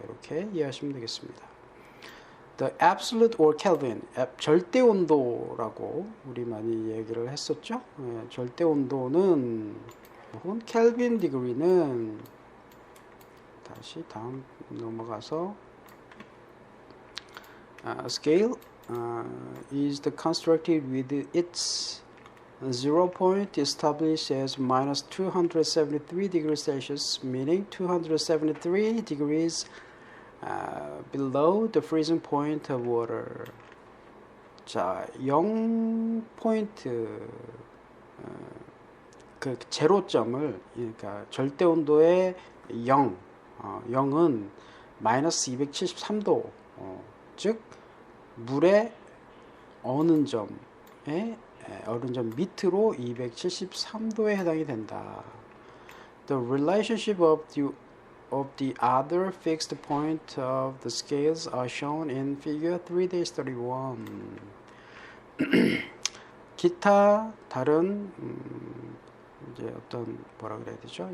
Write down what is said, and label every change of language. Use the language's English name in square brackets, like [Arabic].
[Korean] 이렇게 이해하시면 되겠습니다. [English] The absolute or Kelvin, [Korean] 절대 온도라고 우리 많이 얘기를 했었죠. 절대 온도는 혹은 켈빈 디그리는 다시 다음 넘어가서 [English] scale is the constructed with its 0 point established as minus 273 degrees Celsius, meaning 273 degrees below the freezing point of water. [Korean] 자, 0포인트 그 제로점을, 그러니까 절대 온도의 0은 마이너스 273도, 즉 물의 어느 점에 어느 점 밑으로 273도에 해당이 된다. [English] The relationship of the other fixed point of the scales are shown in figure 3-31. [Korean] 기타 다른 이제 어떤 뭐라 그래야 되죠?